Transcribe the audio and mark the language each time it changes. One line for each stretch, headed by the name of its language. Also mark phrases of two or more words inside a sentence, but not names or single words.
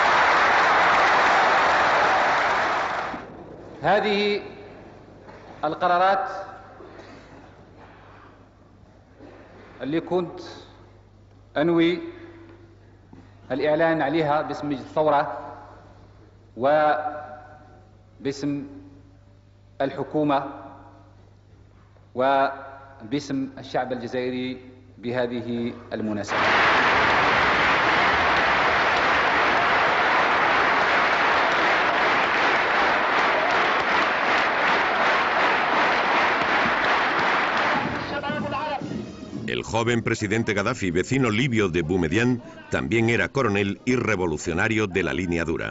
Arabic: هذه القرارات اللي كنت أنوي الإعلان عليها باسم مجلس الثورة وباسم الحكومة وباسم الشعب الجزائري بهذه المناسبة.
Spanish: El joven presidente Gaddafi, vecino libio de Boumedienne, también era coronel y revolucionario de la línea dura.